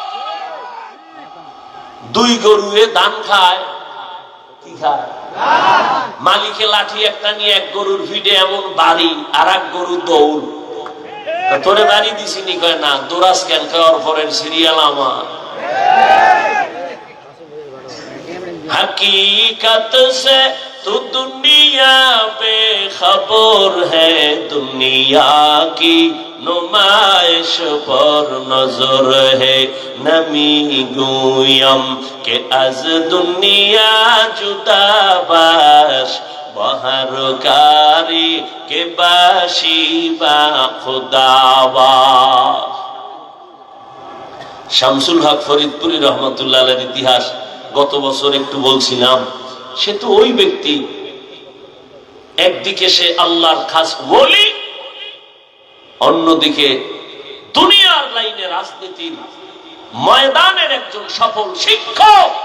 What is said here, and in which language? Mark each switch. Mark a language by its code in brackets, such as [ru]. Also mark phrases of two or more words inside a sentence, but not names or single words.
[bn] দুই গরুয়ে ধান খায়, কি খায়? মালিকে লাঠি একটা নিয়ে এক গরুর ভিড়ে এমন বাড়ি, আর এক গরু দৌড়। তোরে বাড়ি দিছিনি? কয় না। দোরাস কেন? কয় পরের সিরিয়াল আমার। [ur] حقیقت سے تو دنیا پہ خبر ہے، دنیا کی نمائش پر نظر ہے. [fa] نمی‌گویم که از دنیا جدا باش، بهرکاری که باشی با خداوا. [bn] শামসুল হক ফরিদপুরি [ar] رحمة الله عليه [bn] ইতিহাস গত বছর একটু বলছিলাম। সে তো ওই ব্যক্তি, একদিকে সে আল্লাহর খাস ওলি, অন্যদিকে দুনিয়ার লাইনে রাজনীতির ময়দানের একজন সফল শিক্ষক।